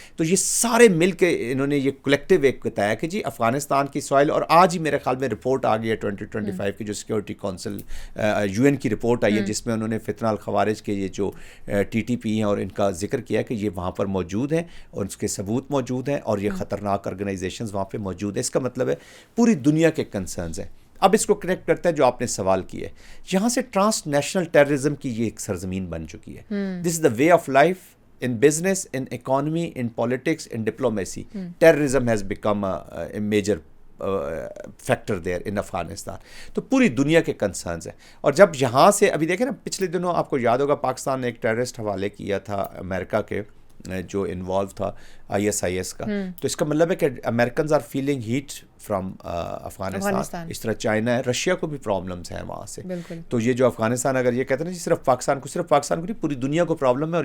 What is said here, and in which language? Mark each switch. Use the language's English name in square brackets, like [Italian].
[Urdu] تو یہ سارے مل کے انہوں نے یہ کلیکٹیو ایک بتایا کہ جی افغانستان کی سوائل, اور آج ہی میرے خیال میں رپورٹ آ گئی ہے 2025 کی جو سیکورٹی کونسل UN کی رپورٹ آئی ہے, جس میں انہوں نے فتنہ الخوارج کے یہ جو TTP ہیں اور ان کا ذکر کیا کہ یہ وہاں پر موجود ہیں اور اس کے ثبوت موجود ہیں, اور یہ خطرناک آرگنائزیشنز وہاں پہ موجود ہیں. اس کا مطلب ہے پوری دنیا کے کنسرنز ہیں. اب اس کو کنیکٹ کرتا ہے جو آپ نے سوال کیا ہے, یہاں سے ٹرانس نیشنل ٹیررزم کی یہ ایک سرزمین بن چکی ہے. [English] This is the way of life in business, in economy, in politics, in diplomacy. Terrorism has become a major factor there in Afghanistan. [Urdu] تو پوری دنیا کے کنسرنز ہیں. اور جب یہاں سے ابھی دیکھیں نا, پچھلے دنوں آپ کو یاد ہوگا پاکستان نے ایک ٹیررسٹ حوالے کیا تھا امریکہ کے جو انوالو تھا ISIS کا. تو اس کا مطلب ہے کہ [English] Americans are feeling hate from Afghanistan. [Urdu] اس طرح چائنا ہے, رشیا کو بھی پرابلمس ہیں وہاں سے. تو یہ جو افغانستان, اگر یہ کہتے ہیں صرف پاکستان کو نہیں, پوری دنیا کو پرابلم ہے.